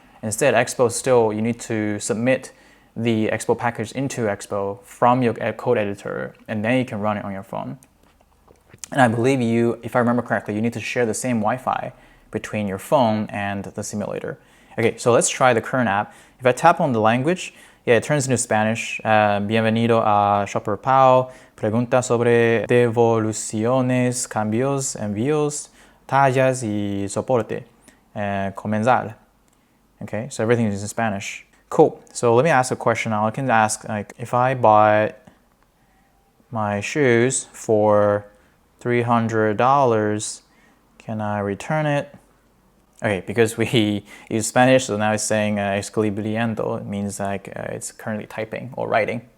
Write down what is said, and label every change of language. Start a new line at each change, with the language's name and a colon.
English: Instead, Expo still, you need to submit the Expo package into Expo from your code editor, and then you can run it on your phone. And I believe you, if I remember correctly, you need to share the same Wi-Fi between your phone and the simulator. Okay, so let's try the current app. If I tap on the language, yeah, it turns into Spanish.
Spanish: Bienvenido a ShopperPal. Pregunta sobre devoluciones, cambios, envíos, tallas y soporte. Comenzar.
English: Okay, so everything is in Spanish. Cool. So let me ask a question now. I can ask, like, if I bought my shoes for $300, can I return it? Okay, because we use Spanish, so now it's saying escribiendo. It means like it's currently typing or writing.